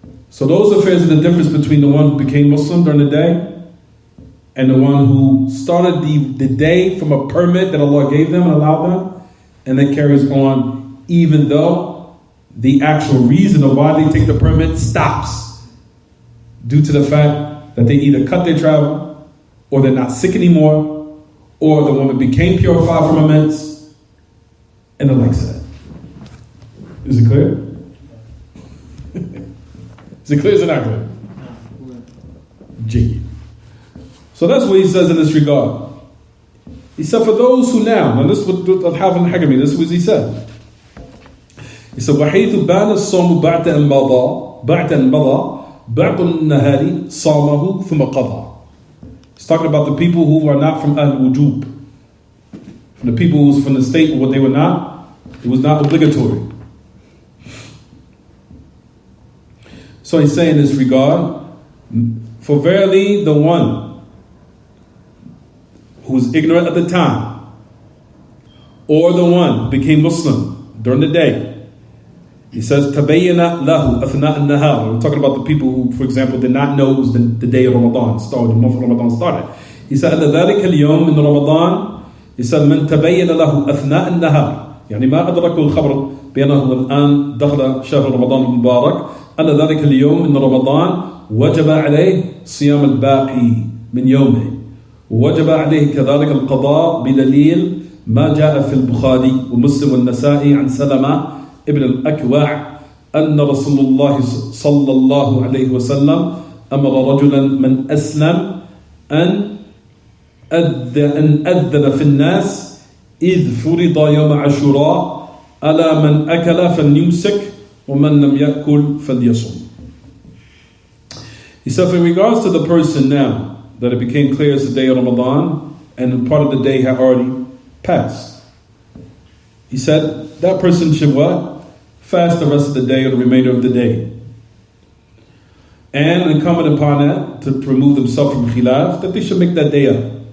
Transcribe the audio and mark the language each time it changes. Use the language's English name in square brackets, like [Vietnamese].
[English] So those affairs are the difference between the one who became Muslim during the day and the one who started the day from a permit that Allah gave them and allowed them, and then carries on even though the actual reason of why they take the permit stops due to the fact that they either cut their travel, or they're not sick anymore, or the woman became purified from a mens, and the likes of that. Is it clear? Is it clear or is it not clear? Jiggy. So that's what he says in this regard. He said, for those who now this is what Haafiz Al Hakamee, this is what he said. He said, [Arabic] وَحَيْثُ بَانَ الصَّوْمُ بَعْدَ أَنْ مَضَى بَعْضُ النَّهَارِ صَامَهُ ثُمَّ قَضَى. [English] He's talking about the people who are not from Ahl Wujub. From the people who was from the state of what they were not, it was not obligatory. So he's saying in this regard, for verily the one who was ignorant at the time, or the one who became Muslim during the day, he says, [Arabic] تَبَيَّنَ لَهُ أَثْنَاءَ النَّهَارِ. [English] We're talking about the people who, for example, did not know it was the day of Ramadan started, the month of Ramadan started. He said, [Arabic] أَنَّ ذَلِكَ الْيَوْمِ مِنْ رَمَضَانِ. He said, مَنْ تَبَيَّنَ لَهُ أَثْنَاءَ النَّهَارِ. يعني ما أدركه الخبر بأنه الآن دخل شهر رمضان المبارك أن ذلك اليوم من رمضان وجب عليه صيام الباقي من يومه، ووجب عليه كذلك القضاء بدليل ما جاء في البخاري ومسلم والنسائي عن سلمة ابن الأكوع أن رسول الله صلى الله عليه وسلم أمر رجلا من أسلم أن أذن في الناس إذ فرض يوم عاشوراء ألا من أكل فليمسك ومن لم يأكل فليصم. [English] He said, in regards to the person now that it became clear it's the day of Ramadan and part of the day had already passed, he said that person should what? Fast the rest of the day or the remainder of the day. And incumbent upon that, to remove themselves from khilaf, that they should make that day up.